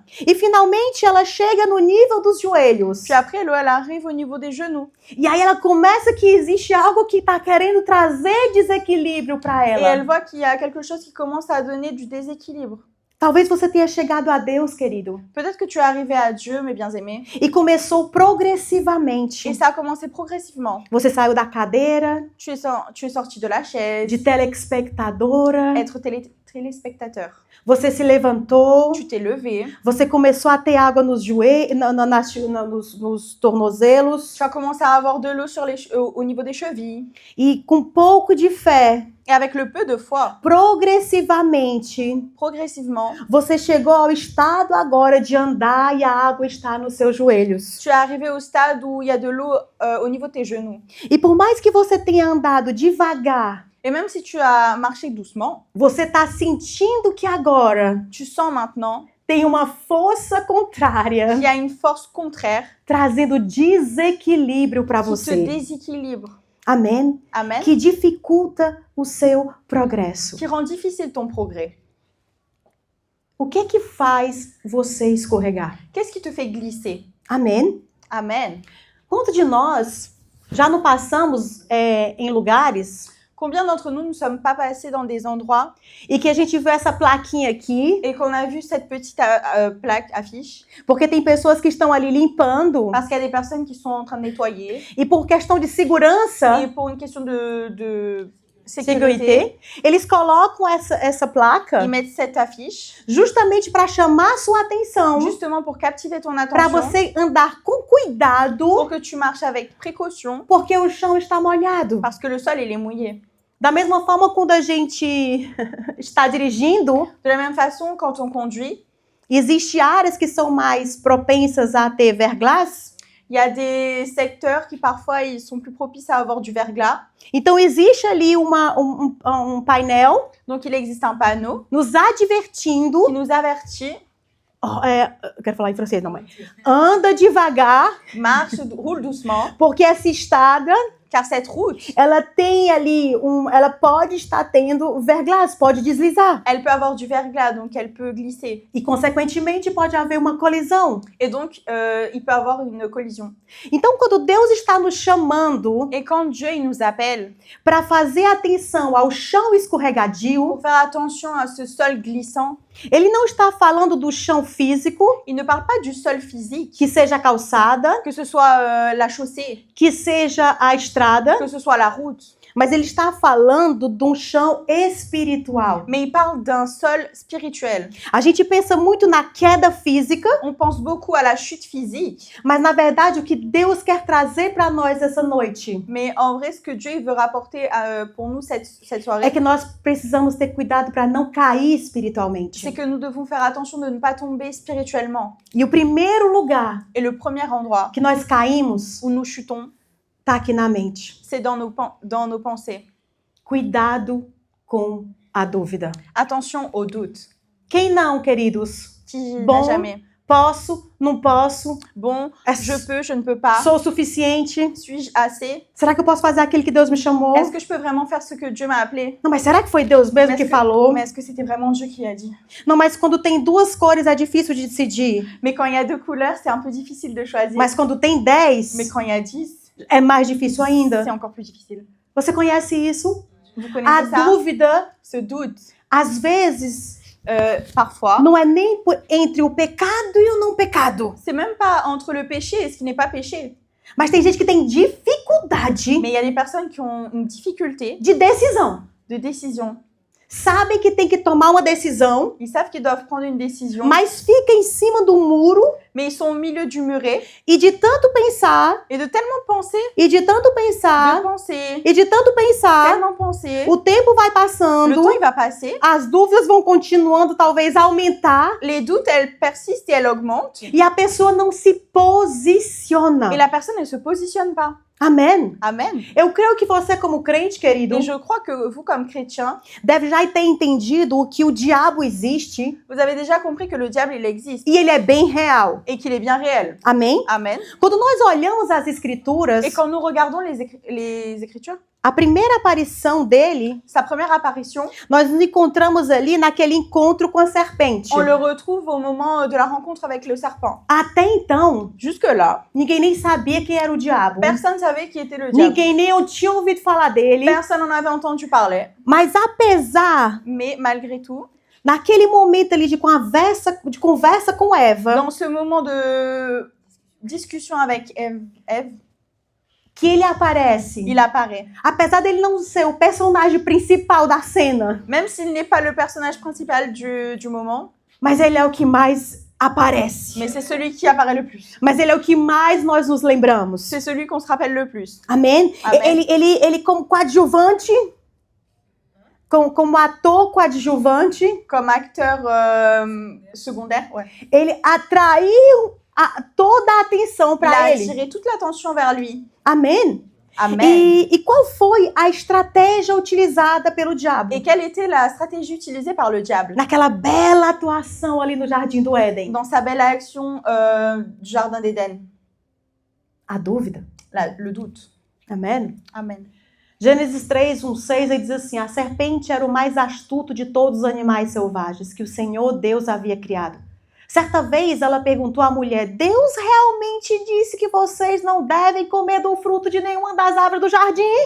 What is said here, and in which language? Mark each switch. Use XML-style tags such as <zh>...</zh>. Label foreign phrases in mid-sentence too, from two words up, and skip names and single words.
<pt>E finalmente ela chega no nível dos joelhos.</pt> <fr>Puis après, l'eau elle arrive au niveau des genoux.</fr> <pt>E aí ela começa que existe algo que tá querendo trazer desequilíbrio para</pt> <fr>Et</fr> <pt>ela.</pt> <fr>elle voit qu'il y a quelque chose qui commence à donner du déséquilibre.</fr> <pt>Talvez você tenha chegado a Deus, querido,</pt> <fr>Peut-être que tu es arrivé à Dieu, mes bien-aimés,</fr> <pt>e começou progressivamente.</pt> <fr>et ça a commencé progressivement.</fr> <pt>Você saiu da cadeira,</pt> <fr>Tu es sorti de la chaise,</fr> <pt>de telespectadora,</pt> <fr>être téléspectateur.</fr> <pt>você se levantou,</pt> <fr>Tu t'es levé,</fr> <pt>você começou a ter água nos joelhos, nos tornozelos,</pt> <fr>tu as commencé à avoir de l'eau au niveau des chevilles.</fr> <pt>e com pouco de fé,</pt> <fr>Et avec le peu de foi,</fr> <pt>progressivamente,</pt> <fr>progressivement,</fr> <pt>você chegou ao estado agora de andar e a água está nos seus joelhos.</pt> <fr>tu es arrivé au stade où il y a de l'eau au niveau de tes genoux.</fr> <pt>E por mais que você tenha andado devagar,</pt> <fr>Et même si tu as marché doucement,</fr> <pt>você está sentindo que agora</pt> <fr>tu sens maintenant</fr> <pt>tem uma força contrária</pt> <fr>qu'il y a une force contraire</fr> <pt>trazendo desequilíbrio para</pt> <fr>qui te</fr> <pt>você.</pt> <fr>déséquilibre.</fr> <pt>Amém?</pt> <fr>Amen.</fr> <pt>Que dificulta o seu progresso.</pt> <fr>Qui rend difficile ton progrès.</fr> <pt>O que é que faz você escorregar?</pt> <fr>Qu'est-ce qui te fait glisser?</fr> <pt>Amém?</pt> <fr>Amen.</fr> <pt>Quantos de nós já não passamos em lugares</pt> <fr>Combien d'entre nous ne sommes pas passés dans des endroits</fr> <pt>e que a gente viu essa plaquinha aqui,</pt> <fr>et qu'on a vu cette petite plaque, affiche,</fr> <pt>porque tem pessoas que estão ali limpando</pt> <fr>parce qu'il y a des personnes qui sont en train de nettoyer</fr> <pt>e por questão de segurança,</pt> <fr>et pour une question de sécurité, sécurité,</fr> <pt>eles colocam essa placa</pt> <fr>ils mettent cette affiche</fr> <pt>justamente para chamar a sua atenção,</pt> <fr>justement pour captiver ton</fr> <pt>para</pt> <fr>attention,</fr> <pt>você andar com cuidado,</pt> <fr>pour que tu marches avec précaution</fr> <pt>porque o chão está molhado.</pt> <fr>parce que le sol il est mouillé.</fr> <pt>Da mesma forma, quando a gente está dirigindo,</pt> <fr>De la même façon, quand on conduit,</fr> <pt>existem áreas que são mais propensas a ter verglas.</pt> <fr>il y a des secteurs qui parfois ils sont plus propices à avoir du verglas.</fr> <pt>Então, existe ali um painel</pt> <fr>Donc il existe un panneau</fr> <pt>nos advertindo.</pt> <fr>qui nous avertit,</fr> <pt>Eu quero falar em francês, não, mas anda devagar,</pt> <fr>roule doucement,</fr> <pt>porque essa estrada,</pt> <fr>car cette route,</fr> <pt>ela tem ali ela pode estar tendo verglas, pode deslizar.</pt> <fr>elle peut avoir du verglas, donc elle peut glisser.</fr> <pt>E, consequentemente, pode haver uma colisão.</pt> <fr>Et donc, il peut avoir une collision.</fr> <pt>Então, quando Deus está nos chamando</pt> <fr>Et quand Dieu il nous appelle</fr> <pt>para fazer atenção ao chão escorregadio,</pt> <fr>pour faire attention à ce sol glissant,</fr> <pt>ele não está falando do chão físico,</pt> <fr>il ne parle pas du sol physique,</fr> <pt>que seja a calçada,</pt> <fr>que ce soit la chaussée,</fr> <pt>que seja a estrada,</pt> <fr>que ce soit la route,</fr> <pt>mas ele está falando de um chão espiritual.</pt> <fr>mais il parle d'un sol spirituel.</fr> <pt>A gente pensa muito na queda física,</pt> <fr>On pense beaucoup à la chute physique,</fr> <pt>mas na verdade o que Deus quer trazer para nós essa noite</pt> <fr>mais en vrai, ce que Dieu il veut rapporter pour nous cette</fr> <pt>é</pt> <fr>soirée,</fr> <pt>que nós precisamos ter cuidado para não cair espiritualmente.</pt> <fr>c'est que nous devons faire attention de ne pas tomber spirituellement.</fr> <pt>E o primeiro lugar</pt> <fr>Et le premier endroit</fr> <pt>que nós caímos</pt> <fr>où nous chutons,</fr> <pt>está aqui na mente.</pt> <fr>c'est dans nos pensées.</fr> <pt>Cuidado com a dúvida.</pt> <fr>Attention au doute.</fr> <pt>Quem não, queridos?</pt> <fr>Qui Bon. n'a jamais.</fr> <pt>Posso? Não posso?</pt> <fr>Bon,</fr> <pt>É-</pt> <fr>je peux, je ne peux pas.</fr> <pt>Sou o suficiente?</pt> <fr>Suis-je assez?</fr> <pt>Será que eu posso fazer aquilo que Deus me chamou?</pt> <fr>Est-ce que je peux vraiment faire ce que Dieu m'a appelé?</fr> <pt>Não, mas será que foi Deus mesmo que falou?</pt> <fr>Mais est-ce que c'était vraiment Dieu qui a dit?</fr> <pt>Não, mas quando tem duas cores é difícil de decidir.</pt> <fr>Mais quand il y a 2 couleurs, c'est un peu difficile de choisir.</fr> <pt>Mas quando tem 10,</pt> <fr>Mais quand il y a 10,</fr> <pt>é mais difícil</pt> <fr>c'est</fr> <pt>ainda.</pt> <fr>encore plus difficile.</fr> <pt>Você conhece isso?</pt> <fr>Vous</fr> <pt>A</pt> <fr>connaissez ça?</fr> <pt>dúvida,</pt> <fr>Ce doute.</fr> <pt>às vezes,</pt> <fr>Parfois,</fr> <pt>não é nem entre o pecado e o não pecado.</pt> <fr>c'est même pas entre le péché et ce qui n'est pas péché.</fr> <pt>Mas tem gente que tem dificuldade</pt> <fr>Mais il y a des personnes qui ont une difficulté</fr> <pt>de decisão.</pt> <fr>de décision.</fr> <pt>Sabem que tem que tomar uma decisão,</pt> <fr>Ils savent qu'ils doivent prendre une décision,</fr> <pt>mas fica em cima do muro</pt> <fr>mais ils sont au milieu du muret</fr> <pt>e de tanto pensar,</pt> <fr>et de tellement penser,</fr> <pt>e de tanto pensar, e de tanto pensar,</pt> <fr>tellement penser,</fr> <pt>o tempo vai</pt> <fr>le</fr> <pt>passando,</pt> <fr>temps il va passer,</fr> <pt>as dúvidas vão continuando, talvez a aumentar,</pt> <fr>les doutes elles persistent et elles augmentent,</fr> <pt>e a pessoa não se posiciona.</pt> <fr>et la personne elle se positionne pas.</fr> <pt>Amém.</pt> <fr>Amen.</fr> <pt>Eu creio que você, como crente, querido,</pt> <fr>Et je crois que vous, comme chrétien,</fr> <pt>deve já ter entendido que o diabo existe</pt> <fr>vous avez déjà compris que le diable, il existe</fr> <pt>e ele é bem real.</pt> <fr>et qu'il est bien réel.</fr> <pt>Amém?</pt> <fr>Amen.</fr> <pt>Quando nós olhamos as escrituras,</pt> <fr>Et quand nous regardons les Écritures,</fr> <pt>a primeira aparição dele,</pt> <fr>sa première apparition,</fr> <pt>nós nos encontramos ali naquele encontro com a serpente.</pt> <fr>on le retrouve au moment de la rencontre avec le serpent.</fr> <pt>Até então,</pt> <fr>Jusque-là,</fr> <pt>ninguém nem sabia quem era o diabo.</pt> <fr>personne ne savait qui était le diable.</fr> <pt>Ninguém nem tinha ouvido falar dele.</pt> <fr>Personne n'en avait entendu parler.</fr> <pt>Mas apesar,</pt> <fr>Mais malgré tout,</fr> <pt>naquele momento ali de conversa com Eva,</pt> <fr>dans ce moment de discussion avec Ève,</fr> <pt>que ele aparece.</pt> <fr>il apparaît.</fr> <pt>Apesar dele não ser o personagem principal da cena,</pt> <fr>Même s'il n'est pas le personnage principal du moment,</fr> <pt>mas ele é o que mais aparece.</pt> <fr>mais c'est celui qui apparaît le plus.</fr> <pt>Mas ele é o que mais nós nos lembramos.</pt> <fr>C'est celui qu'on se rappelle le plus.</fr> <pt>Amém? Amém. Ele como coadjuvante, como ator coadjuvante,</pt> <fr>Comme acteur secondaire, ouais.</fr> <pt>ele atraiu toda a atenção</pt> <fr>Il a</fr> <pt>para ele.</pt> <fr>attiré toute l'attention vers lui.</fr> <pt>Amém?</pt> <fr>Amen.</fr> <pt>E qual foi a estratégia utilizada pelo diabo?</pt> <fr>Et quelle était la stratégie utilisée par le diable</fr> <pt>Naquela bela atuação ali no Jardim do Éden.</pt> <fr>dans sa belle action du Jardin d'Éden?</fr> <pt>A dúvida.</pt> <fr>Le doute.</fr> <pt>Amém?</pt> <fr>Amen.</fr> <pt>Gênesis 3, 1:6, ele diz assim: a serpente era o mais astuto de todos os animais selvagens que o Senhor Deus havia criado. Certa vez ela perguntou à mulher: Deus realmente disse que vocês não devem comer do fruto de nenhuma das árvores do jardim?</pt>